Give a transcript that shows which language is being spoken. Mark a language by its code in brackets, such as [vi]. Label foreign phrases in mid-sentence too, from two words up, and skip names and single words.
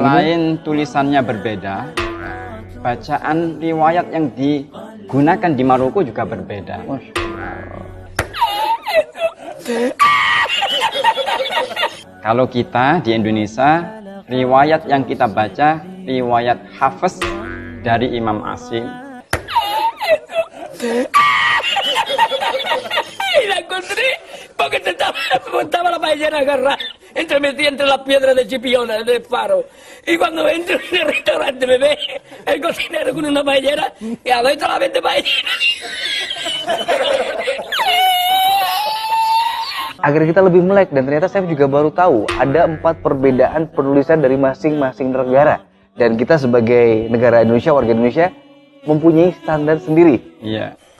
[id] selain tulisannya berbeda, bacaan riwayat yang digunakan di Maroko juga berbeda. Kalau kita di Indonesia, riwayat yang kita baca, riwayat Hafiz dari Imam Asim. [es] La encontré porque estaba la paellera agarrada metida entre las piedras de Chipiona del faro. Y cuando entro en el restaurante me ve el cocinero con una paellera y adentro la vende paellera. [id] agar kita lebih melek, dan ternyata saya juga baru tahu ada 4 perbedaan penulisan dari masing-masing negara. Dan kita sebagai negara Indonesia, warga Indonesia, mempunyai standar sendiri. Iya.